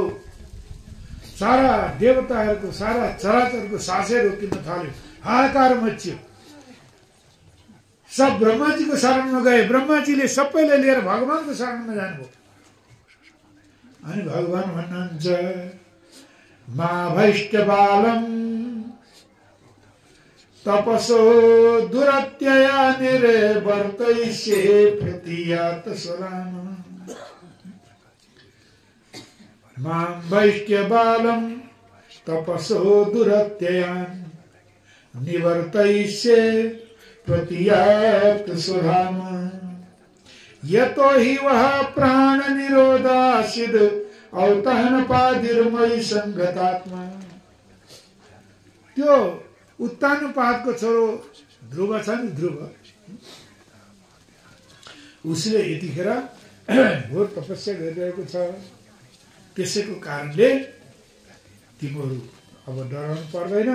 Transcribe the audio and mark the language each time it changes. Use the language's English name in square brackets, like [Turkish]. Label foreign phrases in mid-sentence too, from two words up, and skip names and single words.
[Nepali] सारा देवताहरूको, सारा चराचरको सासै रोकिन थाल्यो। हाहाकार मच्यो। सब ब्रह्माजीको शरणमा गए। ब्रह्माजीले सबैलाई लिएर भगवानको शरणमा जानुभयो। अनि भगवान भन्नुहुन्छ, [Sanskrit] मा भैष्ट बालम तपसो दुरत्यया निर्वर्तयिष्ये प्रतियात स्वराम। मां वैष्ट्य बालम तपसो दुरत्यया निवर्तयिष्ये प्रतियात स्वराम। यतो हि वह प्राण निरोधासिद अवतहन पादिर्मयी संगतात्मा। [Nepali] त्यो उत्तानपादको छोरो ध्रुव छ नि, ध्रुव, उसले यतिखेर घोर तपस्या गरिरहेको छ। त्यसैको कारणले तिमीहरू अब डराउनु पर्दैन।